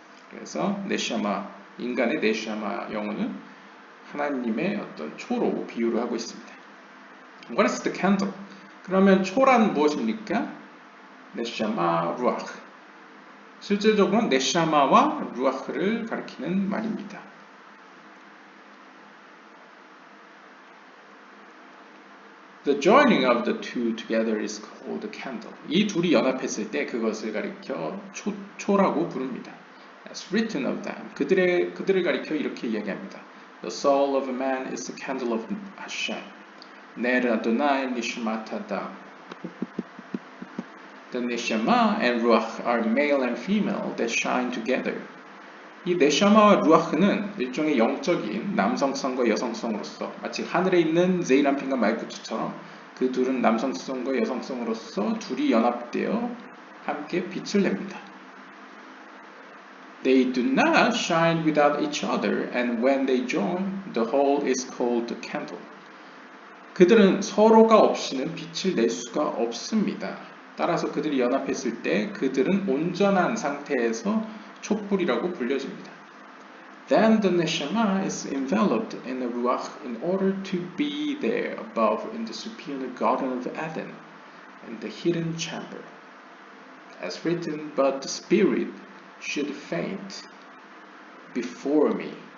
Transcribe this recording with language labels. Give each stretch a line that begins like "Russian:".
Korean: 그래서 네샤마, 인간의 네샤마 영혼은 하나님의 어떤 초로 비유를 하고 있습니다.
English: What is the candle?
Korean: 그러면 초란 무엇입니까? 네샤마 루아흐. 실질적으로는 네샤마와 루아흐를 가리키는 말입니다.
English: The joining of the two together is called the candle.
Korean: 이 둘이 연합했을 때 그것을 가리켜 초라고 부릅니다.
English: As written of them.
Korean: 그들을 가리켜 이렇게 이야기합니다.
English: The soul of a man is the candle of Hashem.
Hebrew: ner Adonai nishmat adam.
English: The neshama and ruach are male and female that shine together.
Korean: 이 네샤마와 루아흐는 일종의 영적인 남성성과 여성성으로서 마치 하늘에 있는 제이란핀과 말쿠트처럼 그 그 둘은 남성성과 여성성으로서 둘이 연합되어 함께 빛을 냅니다.
English: They do not shine without each other, and when they join, the whole is called the candle.
Korean: 그들은 서로가 없이는 빛을 낼 수가 없습니다. 따라서 그들이 연합했을 때 그들은 온전한 상태에서 촛불이라고 불려집니다.
English: Then the neshama is enveloped in the ruach in order to be there above in the superior garden of Eden, in the hidden chamber. As written, but the spirit should faint before me.